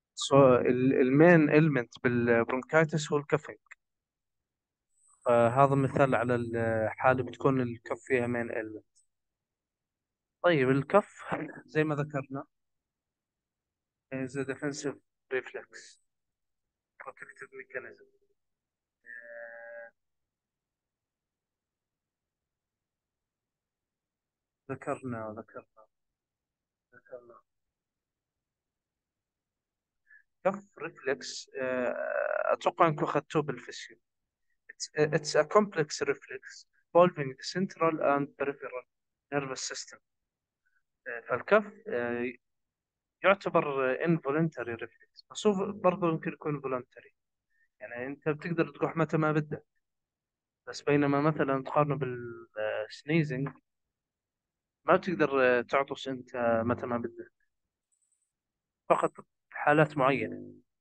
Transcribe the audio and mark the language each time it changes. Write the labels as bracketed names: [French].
[Arabic] فالمين element بالبرونكايتس هو الكفينج. فهذا مثال على الحالة بتكون الكف فيها مين element. طيب الكف زي ما ذكرنا [English] is a defensive reflex protective mechanism. [Arabic] ذكرنا كف ريفلكس. أتوقع أنكم أخذتوه بالفيسيو. [English] It's a complex reflex involving the central and peripheral nervous system. [Arabic] فالكف يعتبر [English] involuntary reflex، [Arabic] بس هو برضه يمكن يكون voluntary. يعني أنت بتقدر تروح متى ما بدك، بس بينما مثلا تقارنه بالسنيزنج ما بتقدر تعطس أنت متى ما بدك، فقط في حالات معينة.